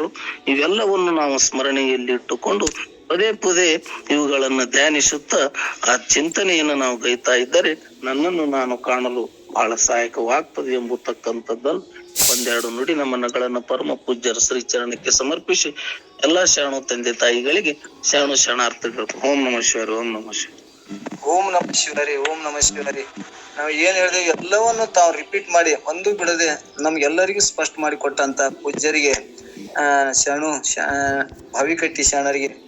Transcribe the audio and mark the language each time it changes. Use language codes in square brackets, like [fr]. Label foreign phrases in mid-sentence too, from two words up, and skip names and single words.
[kn] ಇವೆಲ್ಲವನ್ನು ನಾವು ಸ್ಮರಣೆಯಲ್ಲಿ ಇಟ್ಟುಕೊಂಡು ಪದೇ ಪದೇ ಇವುಗಳನ್ನ ಧ್ಯಾನಿಸುತ್ತಾ ಆ ಚಿಂತನೆಯನ್ನು ನಾವು ಗೈತಾ ಇದ್ದರೆ ನನ್ನನ್ನು ನಾನು ಕಾಣಲು ಬಹಳ ಸಹಾಯಕವಾಗ್ತದೆ ಎಂಬತಕ್ಕಂಥದ್ದನ್ನು ಒಂದೆರಡು ನುಡಿ ನಮನಗಳನ್ನ ಪರಮ ಪೂಜ್ಯರ ಶ್ರೀಚರಣಕ್ಕೆ ಸಮರ್ಪಿಸಿ ಎಲ್ಲಾ ಶರಣು ತಂದೆ ತಾಯಿಗಳಿಗೆ ಶರಣಾರ್ಥಿಗಳು. [sa] ಓಂ ನಮಃ ಶಿವಾಯ. ಓಂ ನಮಃ ಶಿವಾಯ. ಓಂ ನಮಃ ಶಿವರಿ. ಓಂ ನಮಃ ಶಿವರಿ. [kn] ನಾವು ಏನ್ ಹೇಳಿದೆ ಎಲ್ಲವನ್ನು ತಾವು ರಿಪೀಟ್ ಮಾಡಿ ಒಂದು ಬಿಡದೆ ನಮ್ಗೆಲ್ಲರಿಗೂ ಸ್ಪಷ್ಟ ಮಾಡಿ ಕೊಟ್ಟಂತ ಪೂಜ್ಯರಿಗೆ ಶರಣು ಭಾವಿಕಟ್ಟಿ ಶರಣರಿಗೆ